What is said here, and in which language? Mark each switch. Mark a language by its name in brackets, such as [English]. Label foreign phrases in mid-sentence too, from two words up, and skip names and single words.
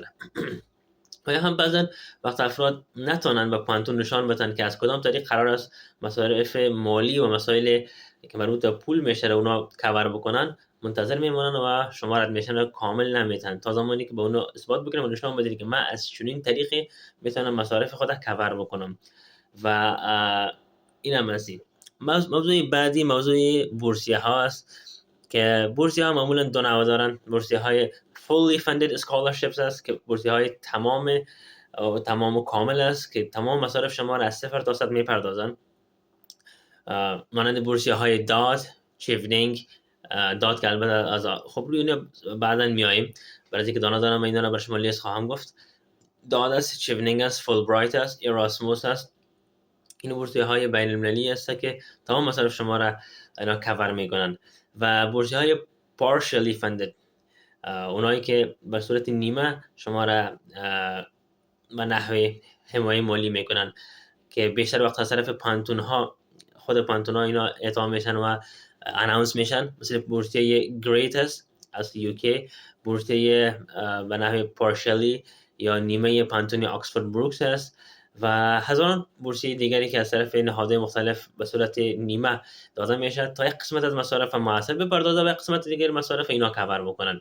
[Persian] و یا هم بعضا وقت افراد نتونن به پانتون نشان بدن که از کدام طریق قرار است مصارف مالی و مسائل که مربوط به پول میشه اونا کاور بکنن، منتظر میمونن و شما ادمیشن رو کامل نمیتن تا زمانی که به اونو اثبات بکنن و نشون بدید که من از چنین طریقی میتونم مصارف خودم کاور بکنم. و این هم هستی. موضوع بعدی موضوع بورسیه ها است که بورسیه ها معمولا دو نوع دارن. بورسیه های [English] fully funded scholarships [Persian] است که بورسیه های تمام و کامل است که تمام مصارف شما را از 0 تا 100 میپردازن. مانند بورسیه های داد، چیونینگ، داد که البته از خب روی اینا بعدا میاییم برای اینکه دارم اینا رو برای شما لیست خواهم گفت. داد است، چیونینگ است، فولبرایت است، ایراسموس است. این بورسیه های بین المللی است که تمام مصارف شما را اینا کاور میکنن. و بورسیه های [English] partially funded، [Persian] اونایی که به صورت نیمه شما را به نحوه حمایه مالی میکنن که بیشتر وقت از طرف پانتون ها، خود پانتون ها اینا اعطا میشن و اناونس میشن. مثل بورسیه گریت است از یوکی، بورسیه به نحوه partially یا نیمه پانتون آکسفورد بروکس است و هزاران بورسیه دیگری که از طرف نهادهای مختلف به صورت نیمه داده میشه تا یک قسمت از مصارف معاصر بپردازه و یک قسمت دیگر مصارف اینا کاور بکنن.